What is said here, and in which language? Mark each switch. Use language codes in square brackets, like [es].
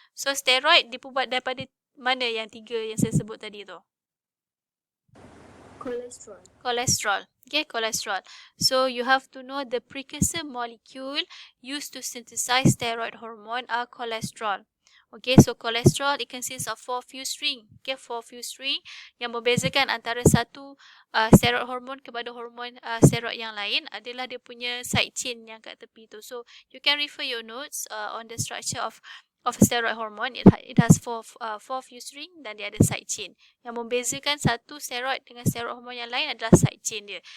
[ms] So steroid dibuat daripada mana yang tiga yang saya sebut tadi tu? [en] Cholesterol. Okay, cholesterol. So you have to know the precursor molecule used to synthesize steroid hormone are cholesterol. Okay, so cholesterol, it consists of 4 fused ring. [ms] Okay, 4 fused ring yang membezakan antara satu steroid hormone kepada hormon steroid yang lain adalah dia punya side chain yang kat tepi tu. [en] So you can refer your notes on the structure of steroid hormone. It has 4 fused ring [ms] dan dia ada side chain. Yang membezakan satu steroid dengan steroid hormone yang lain adalah side chain dia.